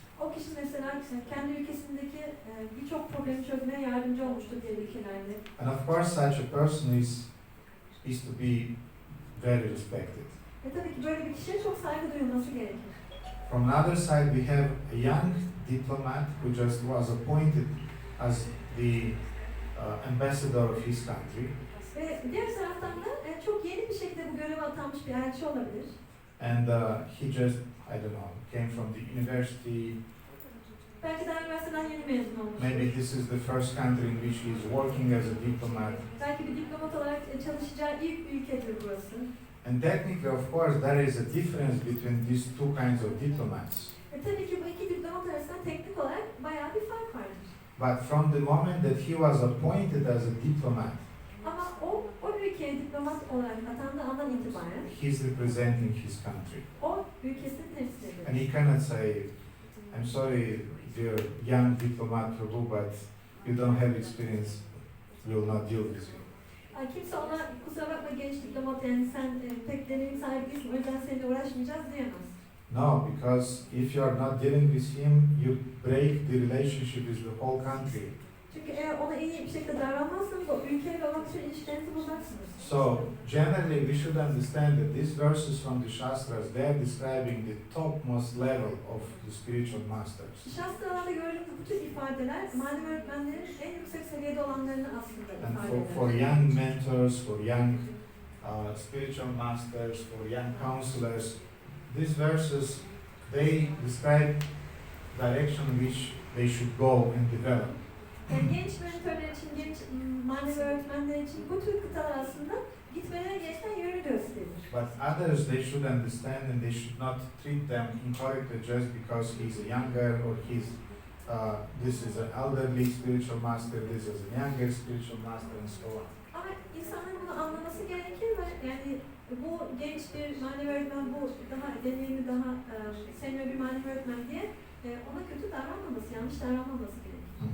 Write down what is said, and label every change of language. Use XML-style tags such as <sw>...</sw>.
<tr>O kişi mesela kendi ülkesindeki birçok problemi çözmeye yardımcı olmuştur diğer ülkelerde.</tr> <en>And of course, such a person is to be very respected.</en> <tr>Ve tabii ki böyle bir kişiye çok saygı duyulması gerekir.</tr> <en>From another side, we have a young diplomat who just was appointed as the ambassador of his country.</en> <tr>Ve diğer taraftan da çok yeni bir şekilde bu göreve atanmış bir elçi olabilir.</tr> <en>And he just, I don't know, came from the university.</en> <tr>Belki daha üniversiteden yeni mezun olmuş.</tr> <en>Maybe this is the first country in which he is working as a diplomat.</en> <tr>Belki bir diplomat olarak çalışacağı ilk ülkedir burası.</tr> <en>And technically, of course, there is a difference between these two kinds of diplomats.</en> <tr>Tabii ki bu iki diplomat arasında teknik olarak bayağı bir fark vardır.</tr> <en>But from the moment that he was appointed as a diplomat,</en> <tr>Ama o ülkeye diplomat olarak atandığı andan itibaren</tr> <en>he's representing his country.</en> <tr>o ülkesini temsil ediyor.</tr> <en>And he cannot say, I'm sorry, dear young diplomat Prabhu, but you don't have experience, we will not deal with you.</en> <tr>Kimse ona kusura bakma genç diplomat yani sen pek deneyim sahibi değilsin o yüzden seninle uğraşmayacağız diyemez.</tr> <en>No, because if you are not dealing with him, you break the relationship with the whole country.</en> <tr>Çünkü eğer ona iyi bir şekilde davranmazsanız o ülkeyle olan bütün ilişkilerinizi bozarsınız.</tr> <en>So, generally we should understand that these verses from the Shastras, they are describing the topmost level of the spiritual masters.</en> <tr>Şastralarda gördüğümüz bütün ifadeler manevi öğretmenlerin en yüksek seviyede olanlarını aslında</tr> <en>And</en> <tr>ifade eder.</tr> <en>for young mentors, for young spiritual masters, for young counselors, these verses, they describe direction which they should go and develop.</en> <tr>Yani genç mentörler için, genç manevi öğretmenler için bu tür kıtalar aslında gitmeleri gereken yönü gösterir.</tr> <en>But others, they should understand and they should not treat them incorrectly just because he's a younger or this is an elderly spiritual master, this is a younger spiritual master and so on.</en> <tr>Ama insanların bunu anlaması gerekir ve yani bu genç bir manevi öğretmen, bu daha deneyimli, daha senior bir manevi öğretmen diye ona kötü davranmaması, yanlış davranmaması gerekir.</tr>